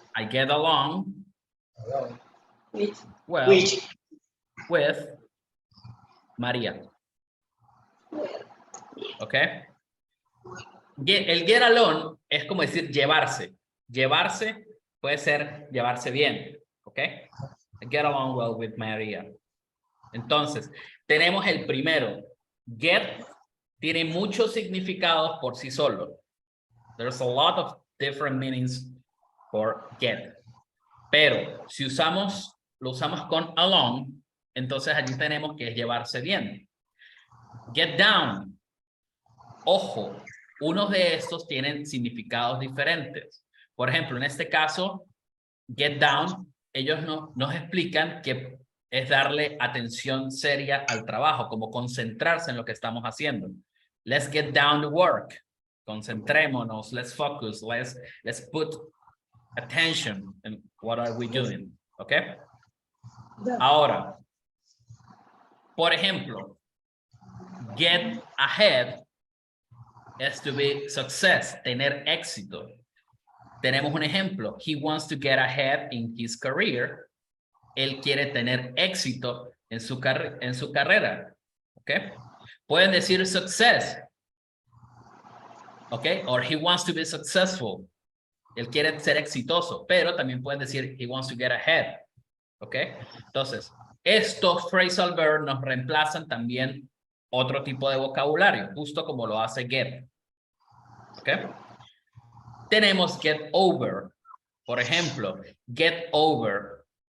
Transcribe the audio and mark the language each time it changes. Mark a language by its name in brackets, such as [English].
[English] I get along well with María. ¿Ok? [Spanish] El get along es como decir llevarse. Llevarse puede ser llevarse bien. ¿Ok? [English] I get along well with María. [Spanish] Entonces, tenemos el primero. Get tiene muchos significados por sí solo. [English] There's a lot of different meanings for get. [Spanish] Pero si lo usamos con along, entonces allí tenemos que llevarse bien. Get down. Ojo, unos de estos tienen significados diferentes. Por ejemplo, en este caso, get down, ellos nos explican que es darle atención seria al trabajo, como concentrarse en lo que estamos haciendo. [English] Let's get down to work. [Spanish] Concentrémonos, [English] let's focus, let's put attention in what are we doing, ¿ok? [Spanish] Ahora, por ejemplo, get ahead es [English] to be success, [Spanish] tener éxito. Tenemos un ejemplo. [English] He wants to get ahead in his career. [Spanish] Él quiere tener éxito en su carrera. ¿Ok? Pueden decir success. ¿Ok? [English] Or he wants to be successful. [Spanish] Él quiere ser exitoso, pero también pueden decir [English] he wants to get ahead. [Spanish] ¿Ok? Entonces, estos phrasal verbs nos reemplazan también otro tipo de vocabulario, justo como lo hace get. ¿Ok? Tenemos get over. Por ejemplo, get over.